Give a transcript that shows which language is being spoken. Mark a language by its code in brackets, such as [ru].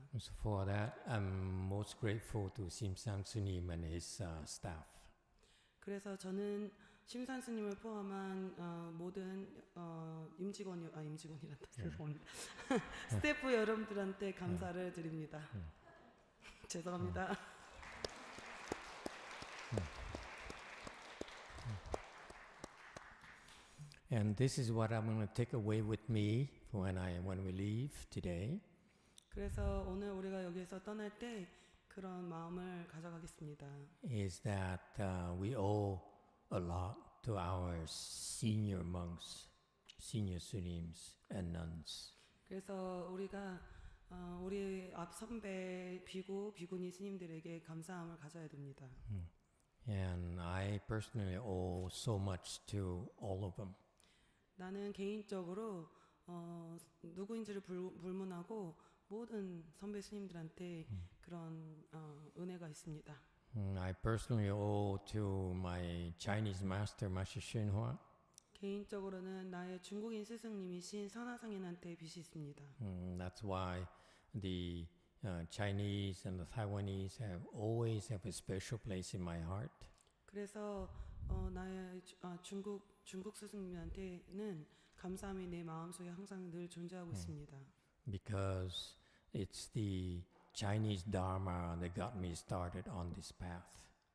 [en] So for that, I'm most grateful to Simsan Sunim and his staff. [ko] 그래서 저는 심산 스님을 포함한 모든 임직원이란다. 죄송합니다. 스태프 여러분들한테 감사를 드립니다. 죄송합니다. [en] And this is what I'm going to take away with me when we leave today. [ko] 그래서 오늘 우리가 여기서 떠날 때 그런 마음을 가져가겠습니다. [en] Is that we owe a lot to our senior monks, senior sunims and nuns. [ko] 그래서 우리가 우리 앞 선배 비구니 스님들에게 감사함을 가져야 됩니다. [en] And I personally owe so much to all of them. [ko] 나는 개인적으로 누구인지를 불문하고 모든 선배 스님들한테 그런 은혜가 있습니다. [en] I personally owe to my Chinese master, Master Xinhua. [ko] 개인적으로는 나의 중국인 스승님이신 선화상인한테 빚이 있습니다. [en] That's why the Chinese and the Taiwanese have always have a special place in my heart. [ko] 그래서 나의 중국 스승님한테는 감사함이 내 마음속에 항상 늘 존재하고 있습니다. [en] Because it's the Chinese Dharma that got me started on this path.